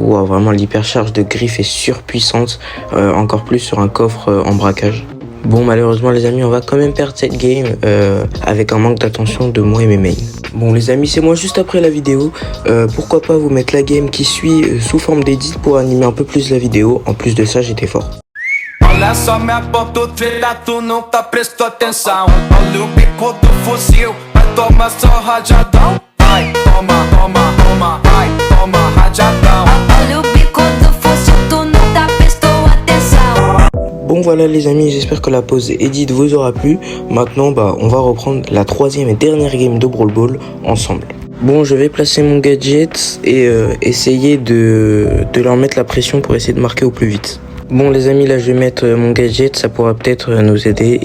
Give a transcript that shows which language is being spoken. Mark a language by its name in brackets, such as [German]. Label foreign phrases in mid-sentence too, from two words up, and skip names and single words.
[French] Wow, vraiment l'hypercharge de griffe est surpuissante, encore plus sur un coffre en braquage. Bon malheureusement les amis, on va quand même perdre cette game avec un manque d'attention de moi et mes mains. Bon les amis, c'est moi juste après la vidéo. Pourquoi pas vous mettre la game qui suit sous forme d'édit pour animer un peu plus la vidéo. En plus de ça, j'étais fort. [Portuguese] Olha só minha pantufelha, tu nunca prestou atenção. Olha o bico do fuzil, vai tomar só rajadão. Vai, toma, toma, toma, vai, toma rajadão. Olha o bico do fuzil, tu nunca prestou atenção. [French] Bon voilà les amis, j'espère que la pause edit vous aura plu. Maintenant on va reprendre la troisième et dernière game de Brawl Ball ensemble. Bon, je vais placer mon gadget et essayer de leur mettre la pression pour essayer de marquer au plus vite. Bon les amis, là je vais mettre mon gadget, ça pourra peut-être nous aider.